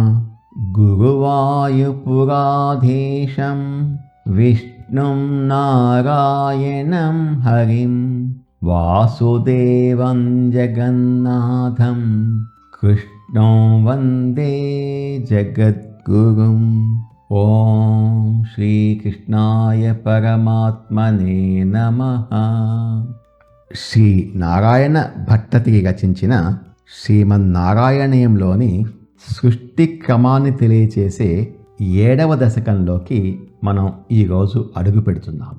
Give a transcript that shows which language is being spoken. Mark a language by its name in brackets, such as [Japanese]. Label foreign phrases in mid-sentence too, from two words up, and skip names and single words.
[Sanskrit] गुरुवायुपुराधीशं विष्णुं नारायणं हरिं वासुदेवं जगन्नाथं कृष्णं वन्दे जगद्गुरुम्। ఓం శ్రీకృష్ణాయ పరమాత్మనే నమః. [Telugu] శ్రీ నారాయణ భట్టతికి రచించిన శ్రీమన్నారాయణీయంలోని సృష్టి క్రమాన్ని తెలియచేసే 7వ దశకంలోకి మనం ఈరోజు అడుగు పెడుతున్నాము.